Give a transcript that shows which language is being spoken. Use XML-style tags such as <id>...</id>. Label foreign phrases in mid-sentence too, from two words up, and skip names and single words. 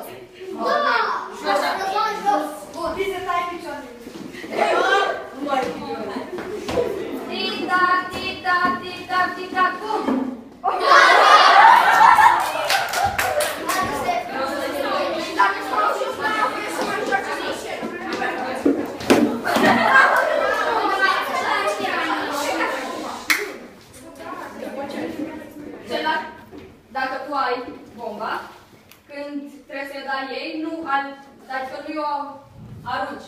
<ro>Da! Așa. Jos! Bun! Bine, stai picioare! Tic-tac, tic-tac, tic-tac, tic-tac, cum? Dacă stau jos, mai apoi să mai joacă niște. Celălalt, dacă tu ai bomba, când trebuie să-i dai ei, nu adică nu o arunci.</ro>